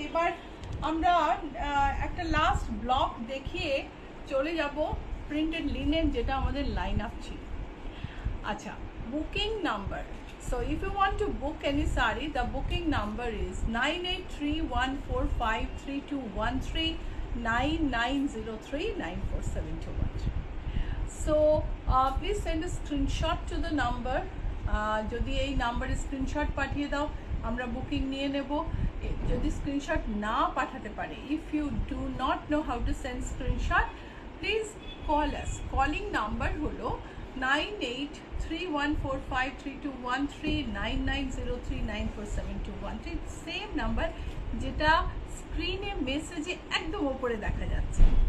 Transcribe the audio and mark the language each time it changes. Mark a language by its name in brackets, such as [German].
[Bangla] এবার আমরা একটা লাস্ট ব্লক দেখিয়ে চলে যাব প্রিন্টেড লিনেন, যেটা আমাদের লাইন আপ ছিল। [English] আচ্ছা, booking number. So if you want to book any sari, the booking number is 9831453213, 9903947213. So please send a screenshot to the number. [Bangla] যদি এই নাম্বারে স্ক্রিনশট পাঠিয়ে দাও, আমরা বুকিং নিয়ে নেব। যদি স্ক্রিনশট না পাঠাতে পারে, [English] If you do not know how to send screenshot, please call us. [Bangla] Calling number হলো 9831453213, 9903947213, সেম নাম্বার যেটা স্ক্রিনে মেসেজে একদম ওপরে দেখা যাচ্ছে।